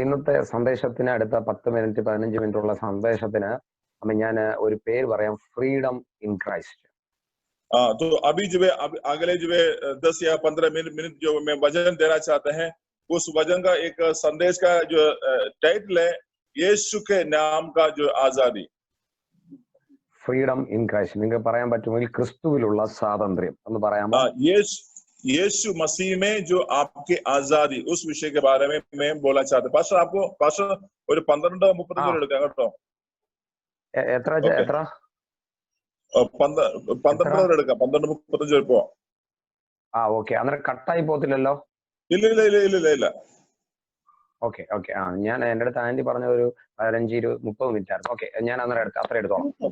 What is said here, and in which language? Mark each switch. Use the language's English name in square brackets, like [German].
[Malayalam] ഇന്നത്തെ സന്ദേശത്തിന് അടുത്ത 10 minute 15 minute ഉള്ള സന്ദേശത്തിന് ഞാൻ ഒരു പേര് പറയാം, ഫ്രീഡം ഇൻ ക്രൈസ്റ്റ്. [Hindi] तो अभी जो अगले जो 10 या 15 मिनट जो मैं वचन देना चाहते हैं, उस वचन का एक संदेश का जो टाइटल है यीशु के नाम का जो आजादी. [Malayalam] Freedom in Christ. നിങ്ങൾക്ക് പറയാൻ പറ്റുമെങ്കിൽ ക്രിസ്തുവിലുള്ള സ്വാതന്ത്ര്യം എന്ന് പറയാമോ? [Hindi] यीशु मसीह में जो आपकी आजादी, उस विषय के बारे में मैं बोलना चाहता हूँ. [Malayalam] पास्टर ഒരു 12-35 എടുക്കാം കേട്ടോ. എത്ര 12 എടുക്കാം. 12-35 പോവാം. ഓക്കെ. അന്നേരം കട്ടായി പോത്തില്ലല്ലോ? ഇല്ല. ഓക്കെ. ഞാൻ എന്റെ അടുത്ത് ആന്റി പറഞ്ഞ ഒരു 15-20-30 മിനിറ്റ് ആയിരുന്നു. ഓക്കെ, ഞാൻ അന്നേരം അത്ര എടുത്തോളാം.